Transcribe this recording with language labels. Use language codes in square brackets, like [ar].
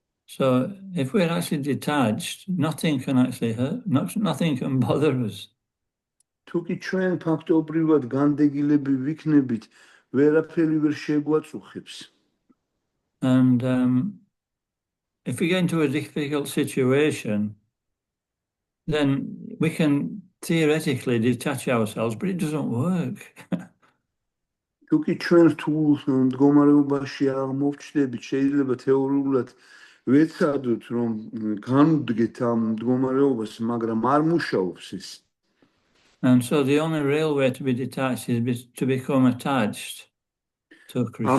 [en] So if we're actually detached, nothing can actually hurt, nothing can bother us. [ka] თუ კი ჩვენ ფაქტობრივად განდეგილები ვიქნებით, ვერაფერი ვერ შეგვაწუხებს. [en] And if we get into a difficult situation, then we can theoretically detach ourselves, but it doesn't work. [ka] თუ კი ჩვენ რთულ მდგომარეობაში აღმოვჩნდებით, შეიძლება თეორიულად ვეცადოთ, რომ განვდგეთ ამ მდგომარეობას, მაგრამ არ მუშაობს ეს. [en] And so the only real way to be detached is to become attached to Krishna.